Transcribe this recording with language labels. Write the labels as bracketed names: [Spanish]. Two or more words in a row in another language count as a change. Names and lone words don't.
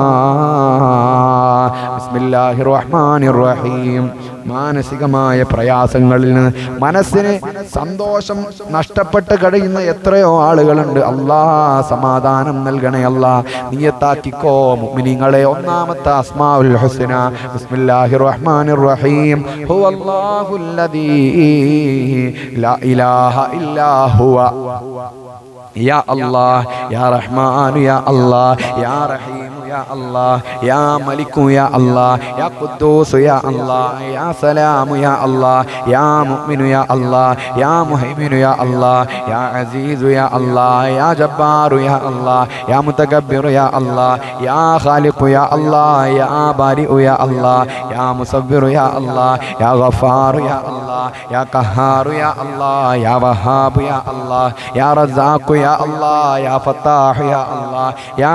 [Arabic] بسم الله الرحمن الرحيم [Malayalam] മാനസികമായ പ്രയാസങ്ങളിൽ നിന്ന് മനസ്സിന് സന്തോഷം നഷ്ടപ്പെട്ട് കഴിയുന്ന എത്രയോ ആളുകളുണ്ട് അല്ലാഹ് സമാധാനം നൽകണേ അല്ലാഹ് നിയത്താക്കിക്കോ മുഅ്മിനീങ്ങളെ ഒന്നാമത്തെ [Arabic] الأسماء الحسنى بسم الله الرحمن الرحيم هو الله الذي لا إله إلا هو يا الله يا رحمن يا الله يا رحيم يا الله يا ملك يا الله يا قدوس يا الله يا سلام يا الله يا مؤمن يا الله يا مهيمن يا الله يا عزيز يا الله يا جبار يا الله يا متكبر يا الله يا خالق يا الله يا بارئ يا الله يا مصور يا الله يا غفار يا الله يا قهار يا الله يا وهاب يا الله يا رزاق يا الله يا فتاح يا الله يا